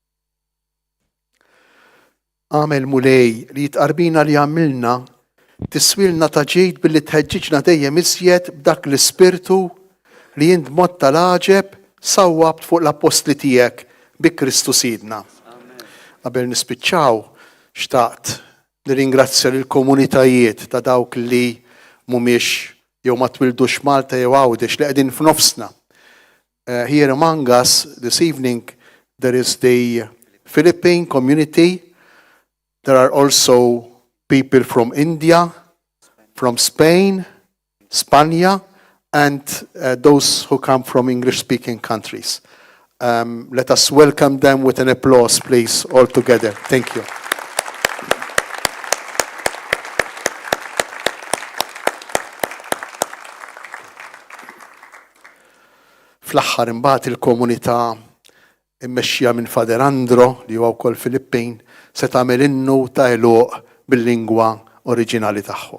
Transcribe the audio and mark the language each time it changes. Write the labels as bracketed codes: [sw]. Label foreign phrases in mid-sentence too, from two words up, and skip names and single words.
[mt] Għamel mulej li jitqarbina li għamilna tiswilna ta' ġejt billi tħeġġiġna dejjem iżjed b'dak l-ispirtu li jint mod tal-aġeb sawwabt fuq l-apostli tiegħek bi Kristu Sidna. Qabel nispiċċaw xtaqt nirringrazzja lill komunitajiet ta' dawk li mhumiex jew ma twildux Malta jew Għawdex li qegħdin f'nofsna. [en] Here among us this evening there is the Philippine community. There are also people from India, from Spain, Spania, and those who come from English-speaking countries. Let us welcome them with an applause, please, all together. Thank you. [mt] Fl-aħħar imbagħad il-komunità immexxija minn Fader Andro li huwa wkoll Filippin se tagħmel innu ta' għeluq bil-lingwa oriġinali tagħhom.